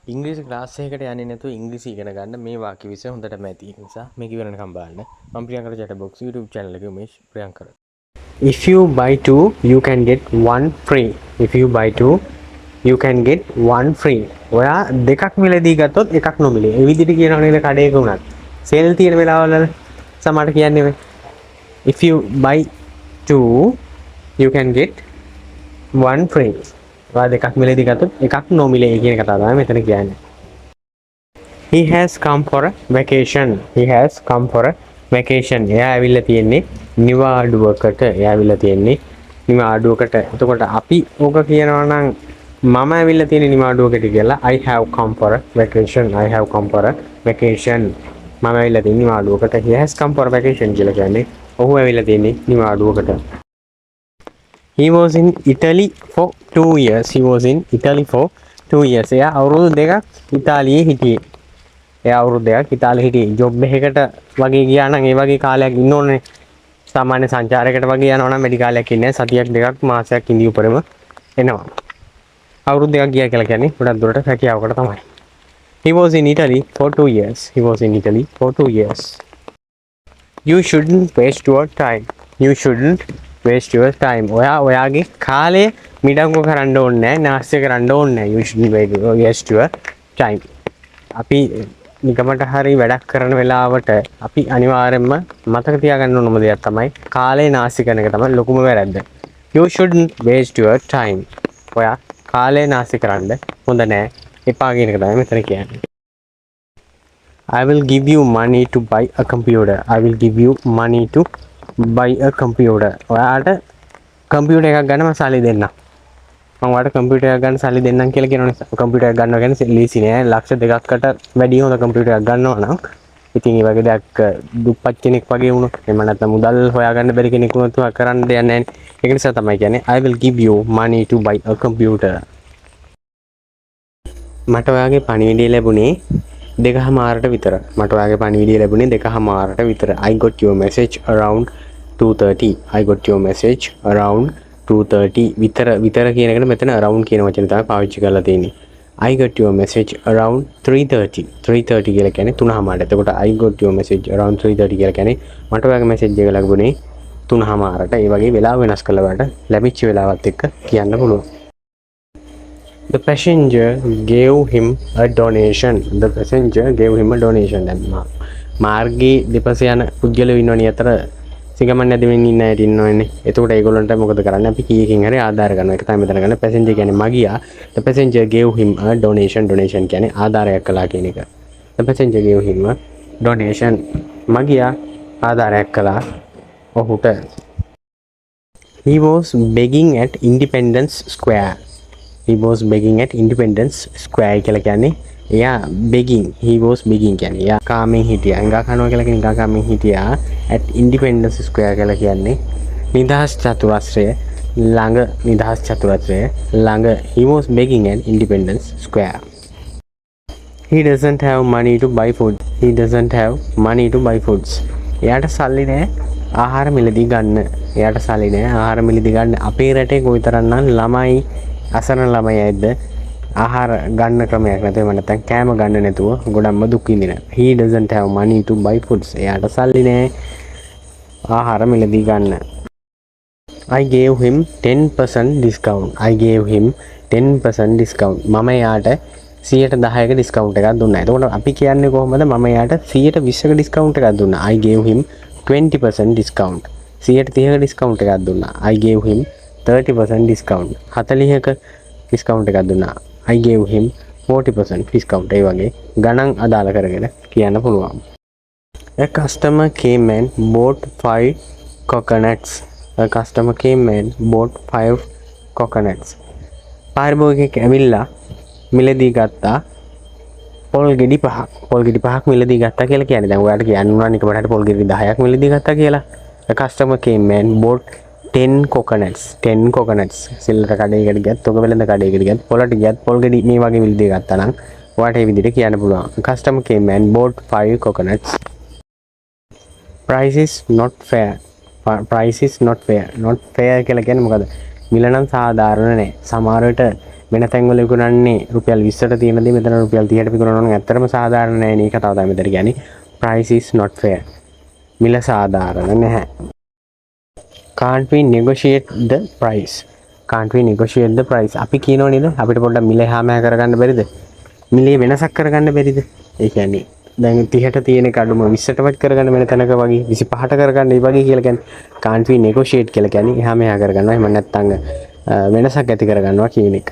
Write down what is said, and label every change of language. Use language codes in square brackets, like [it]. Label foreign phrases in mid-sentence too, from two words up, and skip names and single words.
[si] ඉංග්‍රීසි ක්ලාස් එකකට යන්නේ නැතුව ඉංග්‍රීසි ඉගෙන ගන්න මේ වාක්‍ය විෂය හොඳටම ඇති. ඒ නිසා මේක ඉවරනකම් බලන්න. මම ප්‍රියංකර chat box YouTube channel එකේ උමේෂ් ප්‍රියංකර. [en] If you buy two, you can get one free. If you buy two, you can get one free. [si] ඔයා දෙකක් මිලදී ගත්තොත් එකක් නොමිලේ. ඒ විදිහට කියනවා නේද කඩේක උනත්. සේල් තියෙන වෙලාවවල සමහරට කියන්නේ මේ. If you buy two, you can get one free. ඔයා දෙකක් මිලදී ගත්තොත් එකක් නොමිලේ කියන කතාව තමයි මෙතන කියන්නේ. [en] He has come for a vacation. He has come for a vacation. [si] එයා ඇවිල්ලා තියෙන්නේ නිවාඩුවකට. එයා ඇවිල්ලා තියෙන්නේ නිවාඩුවකට. එතකොට අපි ඕක කියනවා නම් මම ඇවිල්ලා තියෙන්නේ නිවාඩුවකට කියලා [en] I have come for a vacation. I have come for a vacation. [si] මම ඇවිල්ලා තියෙන්නේ නිවාඩුවකට. [en] He has come for a vacation [si] කියලා කියන්නේ ඔහු ඇවිල්ලා තියෙන්නේ නිවාඩුවකට. [en] He was in Italy for 2 years. He was in Italy for 2 years. [si] එයා අවුරුදු දෙකක් ඉතාලියේ හිටියේ. එයා අවුරුදු දෙකක් ඉතාලියේ හිටියේ. ජොබ් එකකට වගේ ගියා නම් ඒ වගේ කාලයක් ඉන්න ඕනේ. සාමාන්‍ය සංචාරයකට වගේ යනවා නම් වැඩි කාලයක් ඉන්නේ නැහැ. සතියක් දෙකක් මාසයක් ඉඳි උපරම එනවා. අවුරුදු දෙකක් ගියා කියලා කියන්නේ ගොඩක් දුරට රැකියාවකට තමයි. [en] He was in Italy for 2 years. He was in Italy for 2 years. You shouldn't waste your time. You shouldn't waste your time. [si] ඔයාගේ කාලය මිඩංගු කරන්න ඕනේ නැහැ. නාස්ති කරන්න ඕනේ නැහැ. [en] You shouldn't waste your time. [si] අපි නිකමට හරි වැඩක් කරන වෙලාවට අපි අනිවාර්යයෙන්ම මතක තියාගන්න ඕනම දෙයක් තමයි කාලය නාස්ති කරන එක තමයි ලොකුම වැරද්ද. [en] You shouldn't waste your time. [si] ඔයා කාලය නාස්ති කරන්න හොඳ නැහැ. එපා කියන එක තමයි මෙතන කියන්නේ. [en] I will give you money to buy a computer. I will give you money to buy a computer. [si] ඔයාට කම්පියුටර් එකක් ගන්න මම සල්ලි දෙන්නම්. මම ඔයාලට කම්පියුටර් එකක් ගන්න සල්ලි දෙන්නම් කියලා කියනවනේ. කම්පියුටර් එකක් ගන්නවා කියන්නේ ලීසි නෑ. ලක්ෂ දෙකකට වැඩි හොඳ කම්පියුටර් එකක් ගන්නවා නම් ඉතින් ඒ වගේ දෙයක් දුප්පත් කෙනෙක් වගේ වුණොත් එහෙම නැත්නම් මුදල් හොයාගන්න බැරි කෙනෙක් වුණොත් කරන්න දෙයක් නෑනේ. ඒක නිසා තමයි කියන්නේ [en] I will give you money to buy a computer. [si] මට ඔයාගේ පණිවිඩය ලැබුණේ 2:00ට විතර. මට ඔයාගේ පණිවිඩය ලැබුණේ 2:00ට විතර. [en] I got your message around 2:30. I got your message around 2:30. [si] විතර කියන එකට මෙතන around කියන වචනේ තමයි පාවිච්චි කරලා තියෙන්නේ. [en] I got your message around 3:30. [si] 3:30 කියලා කියන්නේ 3:00ට. එතකොට [en] I got your message around 3:30 [si] කියලා කියන්නේ මට ඔයාගේ message එක ලැබුණේ 3:00ට. ඒ වගේ වෙලාව වෙනස් කරලා බලන්න ලැබිච්ච වෙලාවත් එක්ක කියන්න පුළුවන්. [en] The passenger gave him a donation. The passenger gave him a donation. [si] දැන් මාර්ගයේ දෙපස යන පුද්ගලයෝ ඉන්නවනේ අතර සිගමන් නැදෙමින් ඉන්න අය ඉන්නවනේ. එතකොට ඒගොල්ලන්ට මොකද කරන්නේ? අපි කීයකින් හරි ආධාර ගන්නවා. ඒක තමයි මෙතන ගන්න. passenger කියන්නේ මගියා. [en] The passenger gave him a donation. [si] Donation කියන්නේ ආධාරයක් කළා කියන එක. [en] The passenger gave him a donation. [si] මගියා ආධාරයක් කළා ඔහුට. [en] He was begging at Independence Square. He was begging at Independence Square [si] කියලා කියන්නේ එයා [en] begging. He was begging [si] කියන්නේ එයා කාමෙන් හිටියා. හංගා කනවා කියලා කියන එක කාමෙන් හිටියා. at Independence Square කියලා කියන්නේ නිදහස් චතුරස්‍රය ළඟ. නිදහස් චතුරස්‍රය ළඟ. [en] He was begging at Independence Square. He doesn't have money to buy food. He doesn't have money to buy foods. [si] එයාට සල්ලි නැහැ ආහාර මිලදී ගන්න. එයාට සල්ලි නැහැ ආහාර මිලදී ගන්න. අපේ රටේ කොයිතරම්නම් ළමයි අසරණ ළමයි ඇද්ද ආහාර ගන්න ක්‍රමයක් නැතුව නැත්නම් කෑම ගන්න නැතුව ගොඩක්ම දුක් විඳින. [en] He doesn't have money to buy foods. [si] එයාට සල්ලි නැහැ ආහාර මිලදී ගන්න. [en] I gave him 10% discount. I gave him 10% discount. [si] මම එයාට 10%ක discount එකක් දුන්නා. එතකොට අපි කියන්නේ කොහොමද? මම එයාට 120ක discount එකක් දුන්නා. [en] I gave him 20% discount. [si] 130ක discount එකක් දුන්නා. [en] I gave him 30% discount. [si] 40ක discount එකක් දුන්නා. [en] I gave him 40% discount. [si] ඒ වගේ ගණන් අදාළ කරගෙන කියන්න පුළුවන්. [en] A customer came and bought 5 coconuts. A customer came and bought 5 coconuts. [si] පාරිභෝගිකයෙක් ඇවිල්ලා මිලදී ගත්තා පොල් ගෙඩි 5ක්. පොල් ගෙඩි 5ක් මිලදී ගත්තා කියලා කියන්නේ. දැන් ඔයාලට කියන්න උනා නික බලන්න පොල් ගෙඩි 10ක් මිලදී ගත්තා කියලා. [en] A customer came and bought 10 coconuts. 10 coconuts. [si] සිල්ලර කඩේකට ගියත්, තොග වෙළඳ කඩේකට ගියත්, පොලට ගියත් පොල් ගෙඩි මේ වගේ මිලදී ගත්තා නම් ඔයාට මේ විදිහට කියන්න පුළුවන්. [en] A customer came and bought 5 coconuts. Price is not fair. Price is not fair. Not fair [si] කියලා කියන්නේ මොකද? මිල නම් සාධාරණ නැහැ. සමහර විට වෙන තැන්වල විකුණන්නේ රුපියල් 20ට තියෙන දේ මෙතන රුපියල් 30ට විකුණනවා නම් ඇත්තටම සාධාරණ නැහැ නේ කතාව තමයි මෙතන කියන්නේ. [en] price is not fair. [si] මිල සාධාරණ නැහැ. [en] can't we negotiate the price? can't we negotiate the price? [si] අපි කියනෝ නේද අපිට පොඩ්ඩක් මිල එහා මෙහා කරගන්න බැරිද? මිලේ වෙනසක් කරගන්න බැරිද? ඒ කියන්නේ දැන් 30ට තියෙන එක අඩුම 20ටවත් කරගන්න වෙන තැනක වගේ 25ට කරගන්න ඒ වගේ කියලා කියන්නේ [en] can't we negotiate [si] කියලා කියන්නේ එහා මෙහා කරගන්නවා. එහෙම නැත්නම් වෙනසක් ඇති කරගන්නවා කියන එක.